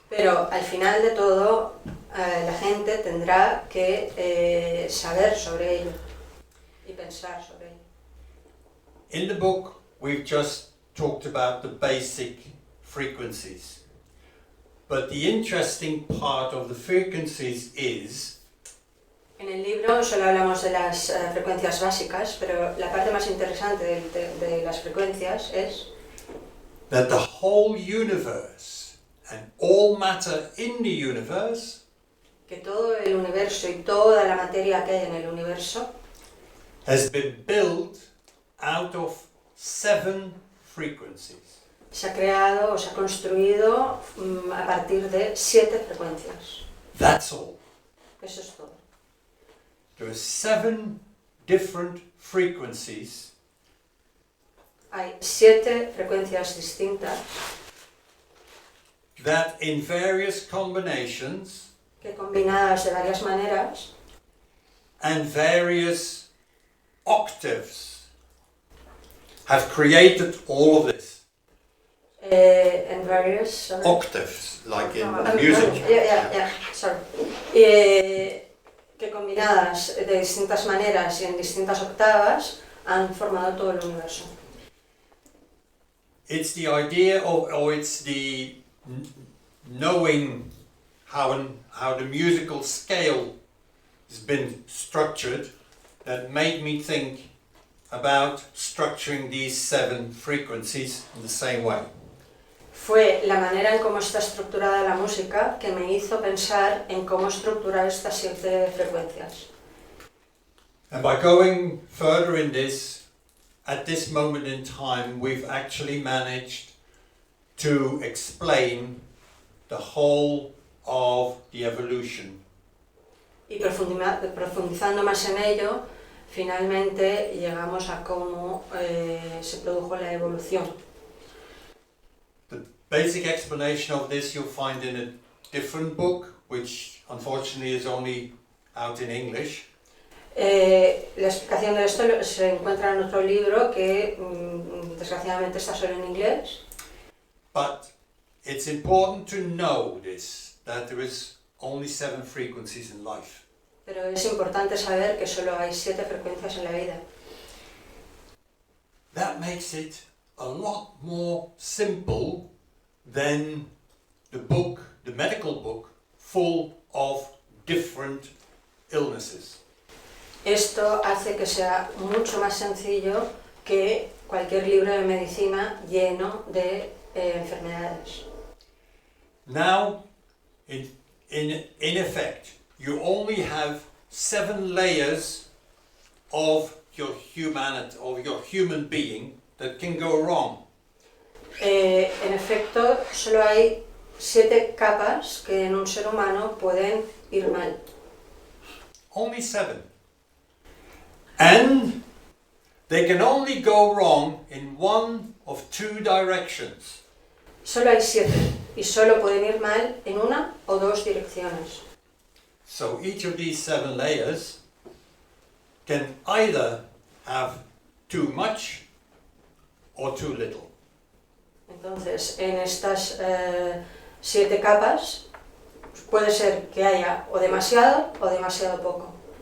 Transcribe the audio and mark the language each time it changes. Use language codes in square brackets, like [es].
[es] Pero al final de todo, la gente tendrá que saber sobre ello y pensar sobre ello. [en] In the book, we've just talked about the basic frequencies. But the interesting part of the frequencies is [es] En el libro solo hablamos de las frecuencias básicas, pero la parte más interesante de las frecuencias es [en] that the whole universe and all matter in the universe [es] que todo el universo y toda la materia que hay en el universo [en] has been built out of 7 frequencies. [es] se ha creado o se ha construido a partir de 7 frecuencias. [en] That's all. [es] Eso es todo. [en] There are 7 different frequencies [es] Hay 7 frecuencias distintas [en] that in various combinations [es] que combinadas de varias maneras [en] and various octaves have created all of this. and various sorry. Octaves, like in music. Sorry. [es] Que combinadas de distintas maneras y en distintas octavas han formado todo el universo. [en] It's the idea of, or it's the knowing how the musical scale has been structured that made me think about structuring these 7 frequencies in the same way. [es] Fue la manera en cómo está estructurada la música que me hizo pensar en cómo estructurar estas 7 frecuencias. [en] And by going further in this, at this moment in time, we've actually managed to explain the whole of the evolution. [es] Y profundizando más en ello, finalmente llegamos a cómo se produjo la evolución. [en] The basic explanation of this you'll find in a different book, which unfortunately is only out in English. [es] La explicación de esto se encuentra en otro libro que desgraciadamente está solo en inglés. [en] But it's important to know this, that there is only 7 frequencies in life. [es] Pero es importante saber que solo hay 7 frecuencias en la vida. [en] That makes it a lot more simple than the book, the medical book, full of different illnesses. [es] Esto hace que sea mucho más sencillo que cualquier libro de medicina lleno de enfermedades. [en] Now, in effect, you only have 7 layers of your humanity, of your human being that can go wrong. [es] En efecto, solo hay 7 capas que en un ser humano pueden ir mal. [en] Only 7. And they can only go wrong in one of 2 directions. [es] Solo hay 7 y solo pueden ir mal en una o 2 direcciones. [en] So each of these 7 layers can either have too much or too little. [es] Entonces, en estas 7 capas puede ser que haya o demasiado poco.